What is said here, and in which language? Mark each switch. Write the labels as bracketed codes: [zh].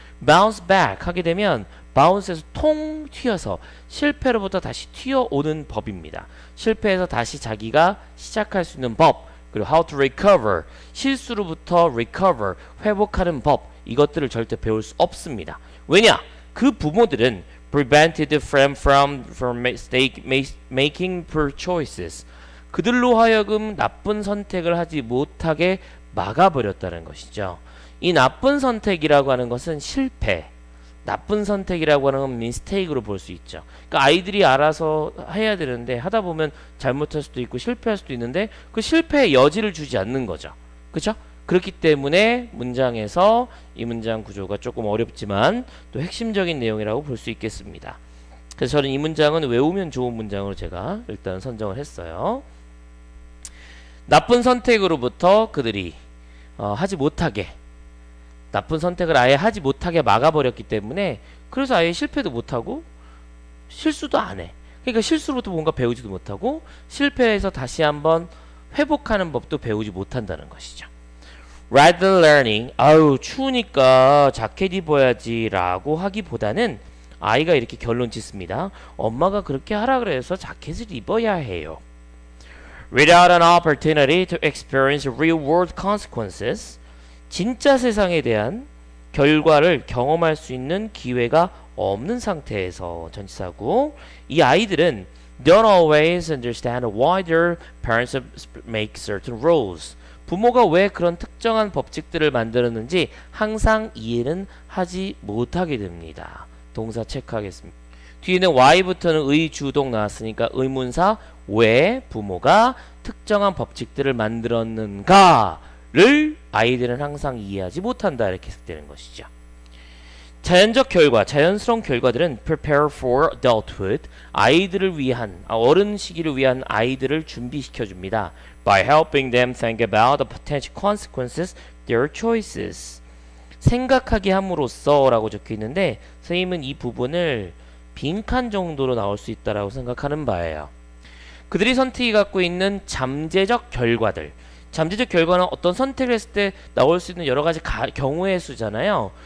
[ko] bounce back 하게 되면 bounce에서 통 튀어서 실패로부터 다시 튀어오는 법입니다. 실패해서 다시 자기가 시작할 수 있는 법. 그리고 how to recover 실수로부터 recover 회복하는 법. 이것들을 절대 배울 수 없습니다. 왜냐? 그 부모들은 [en] prevented from mistake making poor choices. [ko] 그들로 하여금 나쁜 선택을 하지 못하게 막아버렸다는 것이죠. 이 나쁜 선택이라고 하는 것은 실패, 나쁜 선택이라고 하는 건 mistake으로 볼 수 있죠. 그러니까 아이들이 알아서 해야 되는데 하다 보면 잘못할 수도 있고 실패할 수도 있는데 그 실패의 여지를 주지 않는 거죠. 그렇죠? 그렇기 때문에 문장에서 이 문장 구조가 조금 어렵지만 또 핵심적인 내용이라고 볼 수 있겠습니다. 그래서 저는 이 문장은 외우면 좋은 문장으로 제가 일단 선정을 했어요. 나쁜 선택으로부터 그들이 하지 못하게 나쁜 선택을 아예 하지 못하게 막아버렸기 때문에 그래서 아예 실패도 못하고 실수도 안 해. 그러니까 실수로부터 뭔가 배우지도 못하고 실패해서 다시 한번 회복하는 법도 배우지 못한다는 것이죠. [en] rather than learning, [ko] 아유 추우니까 자켓 입어야지 라고 하기보다는 아이가 이렇게 결론 짓습니다. 엄마가 그렇게 하라 그래서 자켓을 입어야 해요. [en] Without an opportunity to experience real world consequences, [ko] 진짜 세상에 대한 결과를 경험할 수 있는 기회가 없는 상태에서 전치사고, 이 아이들은 [en] don't always understand why their parents make certain rules. [ko] 부모가 왜 그런 특정한 법칙들을 만들었는지 항상 이해는 하지 못하게 됩니다. 동사 체크하겠습니다. 뒤에는 Y부터는 의주동 나왔으니까 의문사 왜 부모가 특정한 법칙들을 만들었는가를 아이들은 항상 이해하지 못한다 이렇게 해석되는 것이죠. 자연적 결과, 자연스러운 결과들은 [en] prepare for adulthood, [ko] 아이들을 위한, 어른 시기를 위한 아이들을 준비시켜 줍니다. [en] by helping them think about the potential consequences their choices. [ko] 생각하게 함으로써 라고 적혀 있는데 선생님은 이 부분을 빈칸 정도로 나올 수 있다라고 생각하는 바예요. 그들이 선택이 갖고 있는 잠재적 결과들. 잠재적 결과는 어떤 선택을 했을 때 나올 수 있는 여러 가지 경우의 수잖아요.